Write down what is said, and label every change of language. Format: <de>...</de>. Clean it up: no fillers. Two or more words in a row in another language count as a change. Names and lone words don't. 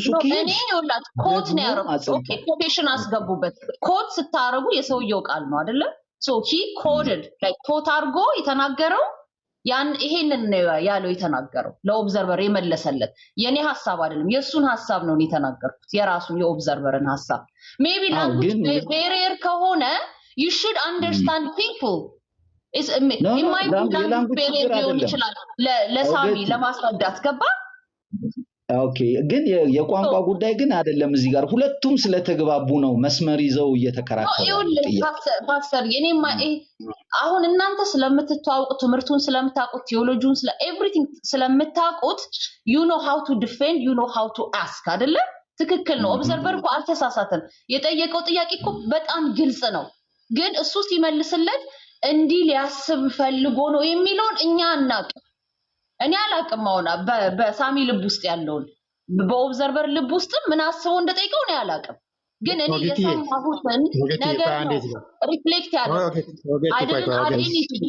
<am>እኔ ይውላት ኮት ነው ያረኩት</am> <en>okay quotation</en> <am>አስገቡበት ኮት ስታረጉ የሰውየው ቃል ነው አይደለ</am> <en>so he quoted like quote</en> <am>አርጎ የተናገረው ያን ይሄንን ነው ያለው የተናገረው ለኦብዘርቨር የመለሰለት የኔ ሐሳብ አይደለም የሱን ሐሳብ ነው የተናገርኩት የራሱን የኦብዘርቨርን ሐሳብ</am> <en>maybe language barrier</en> <am>ከሆነ</am> <en>you should understand people is it might be language barrier</en> <am>ሊሆን ይችላል ለሳሚ ለማስረዳት ገባ ኦኬ ግን የቋንቋ ጉዳይ ግን አይደለም እዚህ ጋር ሁለቱም ስለተግባቡ ነው መስመር ይዘው እየተከራከሩ ፓስተር የኔማ አሁን እናንተ ስለምትተዋወቁ ትምህርቱን ስለምታውቁት ቴዎሎጂውን ስለ ኤቭሪቲንግ ስለምታውቁት</am> <en>you know how to defend you know how to ask</en> <am>አይደለ ትክክል ነው ኦብዘርቨር እኮ አልተሳሳተም የጠየቀው ጥያቄ እኮ በጣም ግልጽ ነው ግን እሱ ሲመልስለት እንዲህ ሊያስብ ፈልጎ ነው የሚለውን እኛ እናውቅ እኔ አላቅም አሁን በሳሚ ልብ ውስጥ ያለውን በኦብዘርቨር ልብ ውስጥ ምን አስበው እንደጠይቀው ነው ያላቅም ግን እኔ የሰማሁትን ነገር ሪፍሌክት ያደርጋል አይደለም</am>